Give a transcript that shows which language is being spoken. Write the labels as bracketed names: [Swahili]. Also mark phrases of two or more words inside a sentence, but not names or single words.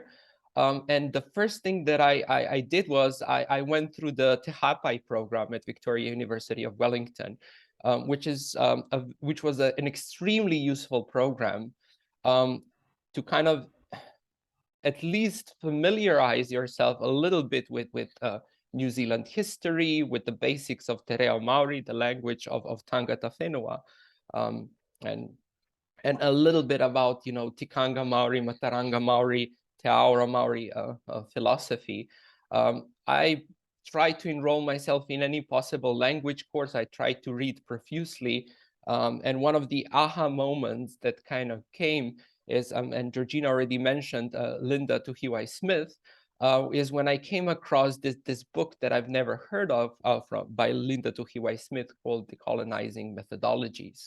[English] And the first thing that I did was I went through the Te Hapai program at Victoria University of Wellington, which was an extremely useful program to kind of at least familiarize yourself a little bit with New Zealand history, with the basics of Te Reo Maori, the language of [Māori] tangata whenua, [English] and a little bit about, you know, [Māori] Tikanga Maori, Mataranga Maori, Te Aora Maori philosophy. [English] I tried to enroll myself in any possible language course. I tried to read profusely. And one of the aha moments that kind of came is, and Georgina already mentioned Linda Tuhiwai Smith, is when I came across this book that I've never heard of by Linda Tuhiwai Smith called Decolonizing Methodologies.